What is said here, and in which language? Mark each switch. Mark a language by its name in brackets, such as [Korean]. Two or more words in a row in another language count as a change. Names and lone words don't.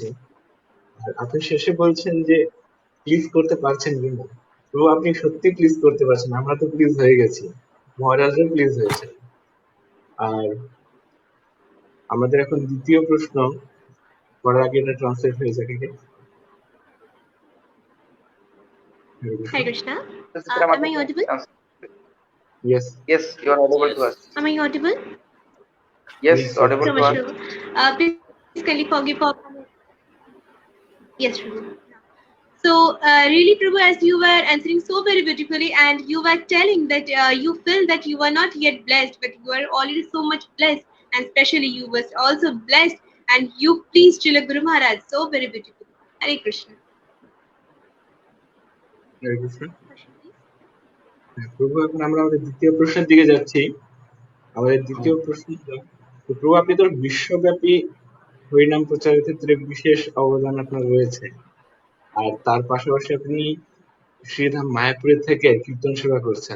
[Bangla] আর আপনি শেষে বলছেন যে প্লিজ করতে পারছেন কিনা, তো আপনি সত্যি প্লিজ করতে পারছেন, আমরা তো প্লিজ হয়ে গেছি, মহারাজও প্লিজ হয়েছে। আর আমাদের এখন দ্বিতীয় প্রশ্ন করার আগে এটা ট্রান্সলেট হয়ে যাবে। [English] Hare Krishna. Sister Am I audible? Yes. Yes, you are audible to us. Am I audible? Yes, Yes, audible So to much. us. Please kindly forgive for. Yes, Prabhu. So, really, Prabhu, as you were answering so very beautifully, and you were telling that you feel that you are not yet blessed, but you are already so much blessed, and especially you was also blessed, and you pleased Srila Guru Maharaj so very beautifully. Hare Krishna. [Bangla] হরে কৃষ্ণ। প্রভু, এখন আমরা আমাদের দ্বিতীয় প্রশ্নের দিকে যাচ্ছি। আমাদের দ্বিতীয় প্রশ্ন, তো প্রভু আপনি তো বিশ্বব্যাপী হরিনাম প্রচারের ক্ষেত্রে বিশেষ অবদান আপনার রয়েছে, আর তার পাশাপাশি আপনি শ্রীধাম মায়াপুরে থেকে কীর্তন সেবা করছেন।